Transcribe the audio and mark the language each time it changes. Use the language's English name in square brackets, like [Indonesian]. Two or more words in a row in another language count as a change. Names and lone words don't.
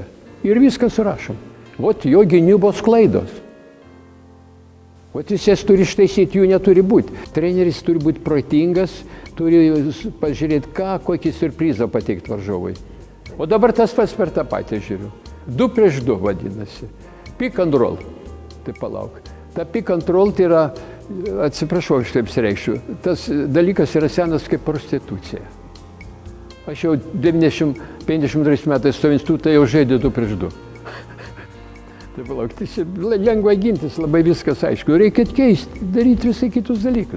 [Lithuanian] Ir viską surašom. Vot jo gynybos klaidos. Vot jis jas turi ištaisyti, jų neturi būti. Treneris turi būti protingas, turi pažiūrėti, kokį siurprizą pateikti varžovui. O dabar tas pats per tą patį žiūriu. 2-2 vadinasi. [English] Pick and roll. [Lithuanian] Tai palauk. Ta [English] pick and roll [Lithuanian] tai yra, atsiprašau, aš taip reikščiau, tas dalykas yra senas kaip prostitucija. Aš jau 52 metais savo institutą jau žaidė 2-2. Tai palauk, tai čia lengva gintis, labai viskas aišku. Reikia keisti, daryti visai kitus dalykus.